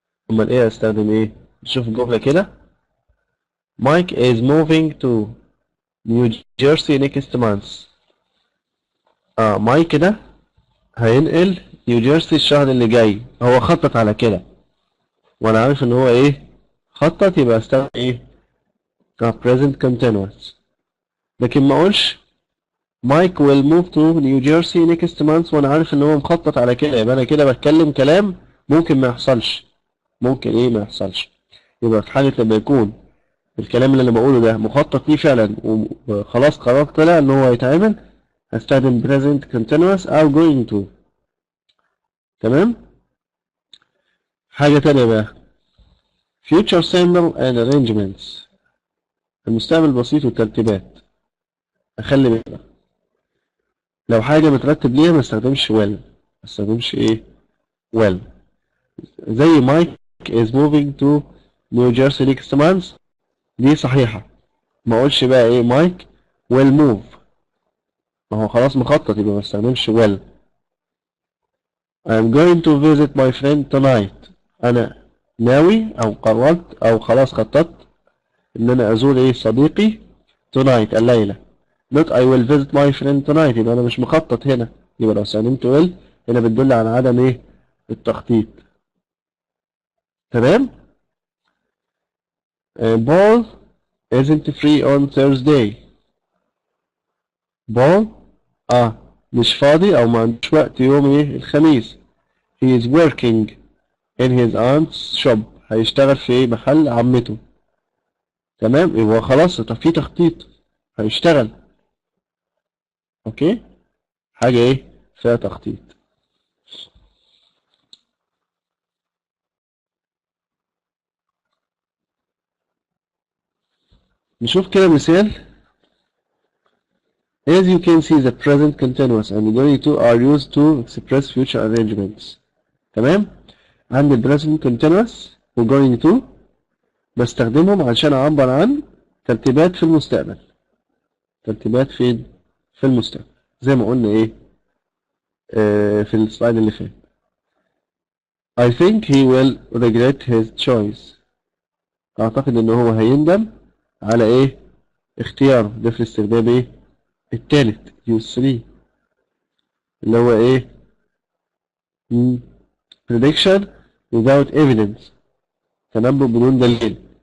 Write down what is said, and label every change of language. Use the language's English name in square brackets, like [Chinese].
[Arabic] أمال ايه استخدم ايه؟ نشوف الجملة كده [English] Mike is moving to New Jersey next month. [Arabic] مايك ده هينقل نيوجيرسي الشهر اللي جاي. هو خطط على كده وانا عارف ان هو ايه خطط يبقى استخدم ايه present continuous. لكن ما اقولش مايك [English] will move to New Jersey next month [Arabic] وانا عارف ان هو مخطط على كده يبقى انا كده بتكلم كلام ممكن ما يحصلش. ما يحصلش. يبقى في حالة لما يكون الكلام اللي انا بقوله ده مخطط ليه فعلا وخلاص قرار طلع ان هو هيتعمل هستخدم present continuous او going to. تمام. حاجة تانية بقى [English] future simple and arrangements [Arabic] المستقبل بسيط والترتيبات. اخلي بالك لو حاجة مترتب ليها ما استخدمش will ما استخدمش ايه will. [English] زي Mike is moving to New Jersey next month [Arabic] دي صحيحة. ما اقولش بقى ايه مايك will move ما هو خلاص مخطط يبقى ما استخدمش will. [English] I'm going to visit my friend tonight. [Arabic] أنا ناوي أو قررت أو خلاص خططت إن أنا أزور إيه صديقي tonight الليلة. [English] not I will visit my friend tonight، [Arabic] يبقى أنا مش مخطط هنا، يبقى لو استخدمت will هنا بتدل على عدم إيه التخطيط. تمام. [English] Paul isn't free on Thursday. [Arabic] Paul مش فاضي أو ما عندوش وقت يوم إيه الخميس. [English] He is working in his aunt's shop. [Arabic] هيشتغل في إيه محل عمته. تمام، يبقى خلاص طب في تخطيط هيشتغل. اوكي، حاجة ايه فيها تخطيط. نشوف كده مثال. [English] As you can see, the present continuous and going to are used to express future arrangements. [Arabic] تمام، عندي present continuous و going to بستخدمهم عشان أعبر عن ترتيبات في المستقبل. ترتيبات فين؟ في المستقبل زي ما قلنا ايه في السلايد اللي فات. [English] I think he will regret his choice. [Arabic] أعتقد إن هو هيندم على إيه اختياره. ده في الاستخدام إيه التالت use 3 اللي هو إيه [English] prediction without evidence، [Arabic] تنبؤ بدون دليل.